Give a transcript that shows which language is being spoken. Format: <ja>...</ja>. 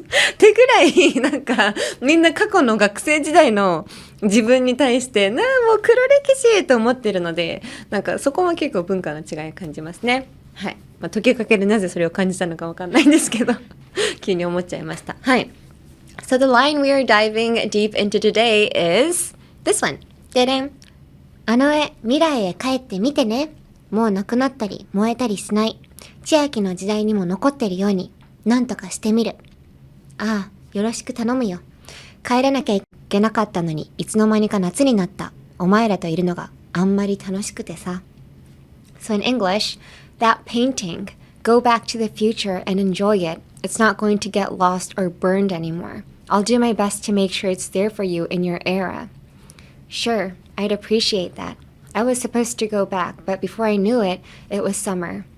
<ja>ってぐらいなんかみんな過去の学生時代の自分に対してもう黒歴史と思ってるので、なんかそこも結構文化の違いを感じますね。はい。時をかけるなぜそれを感じたのかわかんないんですけど急に思っちゃいました。はい。</ja> <en>So the line we are diving deep into today is this one. ででん。</en> <ja>あの絵、未来へ帰って見てね。もうなくなったり、燃えたりしない。千秋の時代にも残ってるように。なんとかしてみる。よろしく頼むよ。帰らなきゃいけなかったのに、いつの間にか夏になった。お前らといるのがあんまり楽しくてさ。</ja> <en>So in English, that painting, go back to the future and enjoy it. It's not going to get lost or burned anymore. I'll do my best to make sure it's there for you in your era. Sure, I'd appreciate that. I was supposed to go back, but before I knew it, it was summer.</en>